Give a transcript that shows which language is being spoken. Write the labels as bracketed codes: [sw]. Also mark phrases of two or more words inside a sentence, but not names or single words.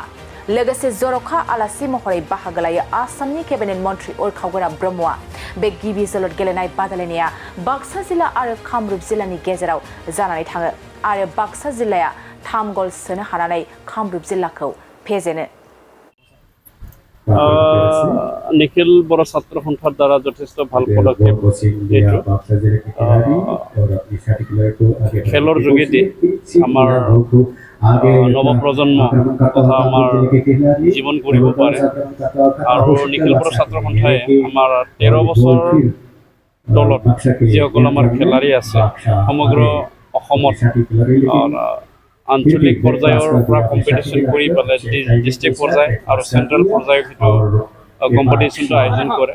[brx] लोगोसे जर'खा आलासि महरै बाहागो लायो आसामनि केबिनेट मन्थ्रि उरखावगोरा ब्रह्मआ। बे गिबि जोलुर गेलेनाय बादायलायनाया बाक्सा जिल्ला आरो कामरुप जिल्लानि गेजेराव जानानै थाङो आरो बाक्सा जिल्लाया 3 गल सोनो हानानै कामरुप जिल्लाखौ फेजेनो। [as] निखिल बर' ছাত্র সন্থাৰ দ্বাৰা যথেষ্ট ভাল পদক্ষেপ খেলৰ যোগেদি আমাৰ নৱপ্ৰজন্ম তথা আমাৰ জীৱন কৰিব পাৰে আৰু নিখিল বৰ' ছাত্ৰ সন্থাই আমাৰ 13 বছৰ দলত যিসকল আমাৰ খেলাৰী আছে সমগ্ৰ অসমত আঞ্চলিক পৰ্যায়ৰ পৰা কম্পিটিশ্যন কৰি পেলাই ডিষ্ট্ৰিক্ট পৰ্যায় আৰু চেণ্ট্ৰেল পৰ্যায়ৰ কম্পিটিশ্যনটো আয়োজন কৰে।